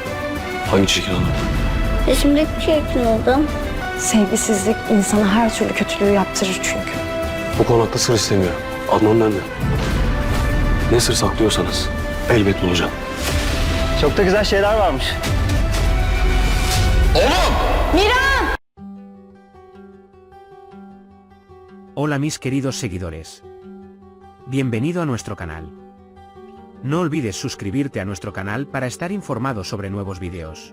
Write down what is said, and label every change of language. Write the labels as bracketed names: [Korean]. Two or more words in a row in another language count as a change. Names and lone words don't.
[Turkish] Hangi çirkin adam? Resimdeki çirkin adam. Sevgisizlik insana her türlü kötülüğü yaptırır çünkü. Bu konakta sır istemiyor. Adnan nerede? Ne sır saklıyorsanız elbet bulacağım. Çok da güzel şeyler varmış. [Spanish] Hola mis queridos seguidores. Bienvenido a nuestro canal. No olvides suscribirte a nuestro canal para estar informado sobre nuevos videos.